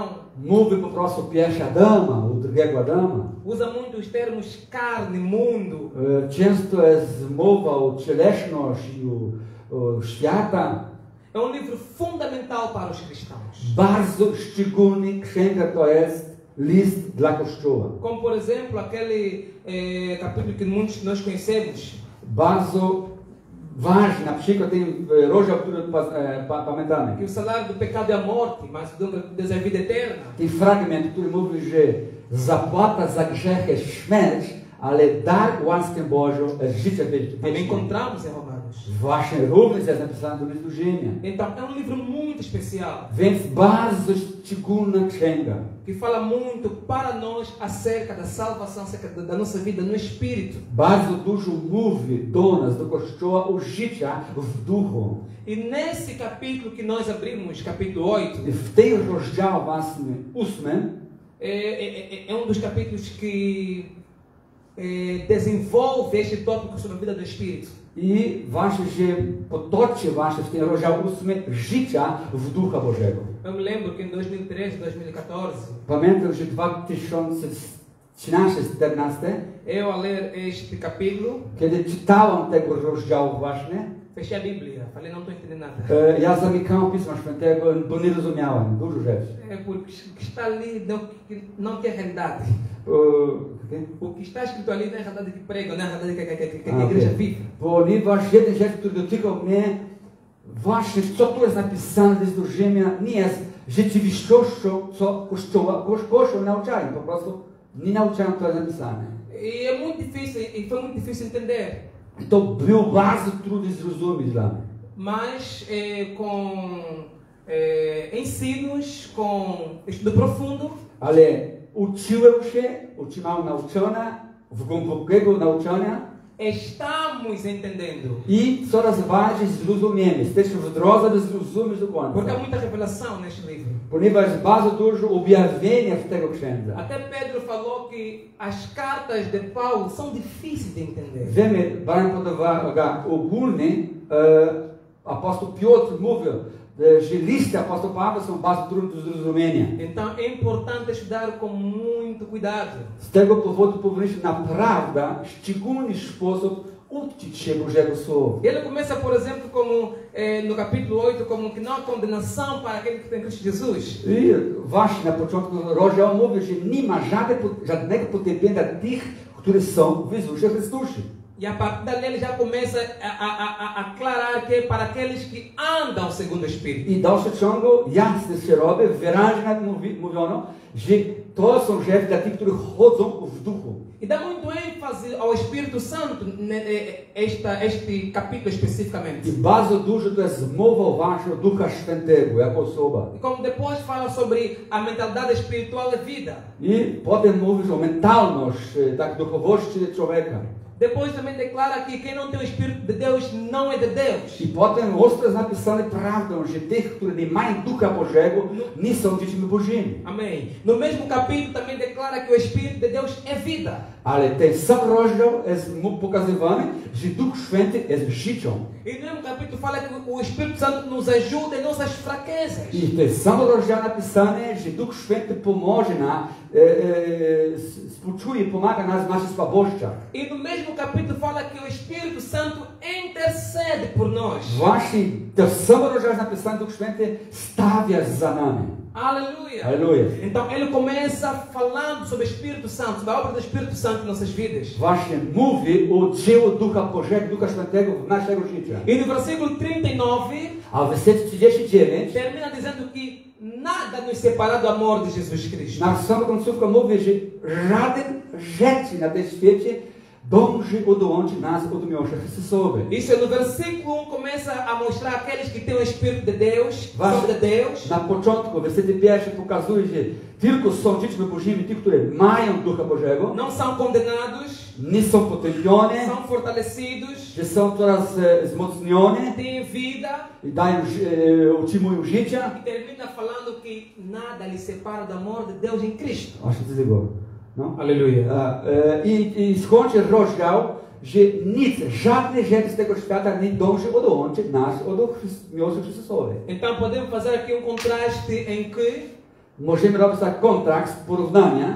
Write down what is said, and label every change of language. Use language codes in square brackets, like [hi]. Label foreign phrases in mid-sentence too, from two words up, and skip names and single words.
[pl] Mówi po prostu pierwszy Adama, o drugiego Adama. [pt] Usa muito os termos carne, mundo. [pl] Często jest mowa o cielesności, o świata. [pt] É livro fundamental para os cristãos. [pl] Bardzo szczególny księga to jest list dla Kościoła. [pt] Como por exemplo aquele capítulo que muitos de nós conhecemos. [pl] Bardzo ważny, na przykład ten rozdział, który pamiętamy. [pt] Que o salário do pecado é a morte, mas o dom de Deus é a vida eterna. [pl] Ten fragment, który mówi, że zapłata za grzech jest śmierć, ale dar łaski Bożą jest życie wieczne. [pt] Também encontramos em Romanos. [pl] Właśnie również jest napisane do listu Rzymian. [pt] Então é livro muito especial. [pl] Więc bardzo szczególna księga. [pt] Que fala muito para nós acerca da salvação, acerca da nossa vida no Espírito. [pl] Bardzo dużo mówi do nas, do Kościoła, o życiu w duchu. [pt] E nesse capítulo que nós abrimos, capítulo 8, [pl] I w tym rozdziale właśnie 8 [pt] é dos capítulos que desenvolve este tópico sobre a vida do Espírito. [pl] I właśnie się potoczy właśnie w tym rozdziale 8 życia w Ducha Bożego. [pt] Eu me lembro que em 2013, 2014, [pl] Pamiętam, że 2013-2014, [pt] eu a ler este capítulo, [pl] kiedy czytałem tego rozdziału właśnie, [pt] fechei a Bíblia, falei não estou entendendo nada. [pl] ja zamykałem Pisma Świętego, bo nie rozumiałem dużo rzeczy. [pt] Porque o que está ali não tem realidade. O que está escrito ali não é a realidade que prega, não é a realidade que a igreja vive. [pl] Ponieważ jeden rzecz, który dotykał mnie, właśnie co tu jest napisane w listu Rzymian, nie jest rzeczywistością, co Kościół nauczają. Po prostu nie nauczają, to jest napisane. [pt] E é muito difícil, e foi muito difícil entender. [pl] To było bardzo trudno zrozumieć dla mnie. [pt] Mas com ensinos, com estudo profundo, [pl] Ale uczyłem się, utrzymałem nauczania, w głębokiego nauczania [pt] estamos entendendo. [pl] i coraz bardziej zrozumiemy. Jesteśmy w drodze, by zrozumieć do [pt] Porque há [pl] końca. [pt] muita revelação neste livro. [pl] Ponieważ bardzo dużo objawienia w tego księdza. [pt] Até Pedro falou que as cartas de Paulo são difíceis de entender. [pl] Wiemy, brałem pod uwagę ogólnie, apostoł Piotr mówił, że listy apostol Pawła są bardzo trudne do zrozumienia. [pt] Então é importante estudar com muito cuidado. [pl] Z tego powodu powinniśmy naprawdę w szczególny sposób uczyć się Bożego Słowa. [pt] Ele começa, por exemplo, como no capítulo 8, como que não há condenação para aquele que tem Cristo Jesus. [pl] I właśnie na początku rozdziału mówi, że nie ma żadnego potępienia tych, którzy są w Jezusie Chrystusie. [pt] E a partir dali ele já começa a aclarar que é para aqueles que andam segundo o Espírito. [pl] I w dalszym ciągu jasne się robi, wyraźnie mówiono, że to są rzeczy dla tych, którzy chodzą w duchu. [pt] E dá muito ênfase ao Espírito Santo este capítulo especificamente. [pl] I bardzo dużo to jest mowa właśnie o Ducha Świętego jako osoba. [pt] E como depois fala sobre a mentalidade espiritual da vida. [pl] I potem mówisz o mentalność, tak, duchowości człowieka. [pt] Depois também declara que quem não tem o Espírito de Deus não é de Deus. [pl] I potem ostro jest napisane prawdą, że tych, którzy nie mają Ducha Bożego, nie są dziećmi Bożymi. [pt] Amém. No mesmo capítulo também declara que o Espírito de Deus é vida. [pl] Ale ten sam rozdział jest pokazywany, że Duch Święty jest życią. [pt] E no mesmo capítulo fala que o Espírito Santo nos ajuda em nossas fraquezas. [pl] I w tym samym rozdziale napisane, że Duch Święty pomoże nam, współczuje, pomaga nas w naszych słabościach. [pt] E no mesmo capítulo fala que o Espírito Santo intercede por nós. [pl] Właśnie w tym samym rozdziale napisane, Duch Święty stawia za nami. [pt] Aleluia. Aleluia. Então ele começa falando sobre o Espírito Santo, sobre a obra do Espírito Santo em nossas vidas. [pl] Właśnie mówi o dziełu Ducha Bożego, Ducha Świętego w naszego życia. [pt] E no versículo 39 [pl] A w wersecie 39 [pt] termina dizendo que nada nos separa do amor de Jesus Cristo. [pl] na samą końcówkę mówi, że żaden rzecz na tym świecie dąży odłączyć nas od miłosierdzia Chrystusowej. [pt] Isso no versículo 1 começa a mostrar aqueles que têm o Espírito de Deus, são de Deus. [pl] Na początku, w wersecie pierwszym pokazuje, że tylko są dziećmi Bożymi, ci, którzy mają Ducha Bożego, [pt] Não são condenados, [pl] nie są potępione, [pt] são fortalecidos, [pl] że są coraz wzmocnione [pt] têm vida. [pl] i dają, utrzymują życia. [pt] E termina falando que nada lhe separa do amor de Deus em Cristo. [pl] Aż to tego. No. [pt] Aleluia. [pl] I skończy rozdział, że nic, żadne rzeczy z tego świata nie dąży odłączyć nas od miłosierdzia Chrystusowej. [pt] Então podemos fazer aqui contraste em que [pl] Możemy robić tak kontrakt, porównania,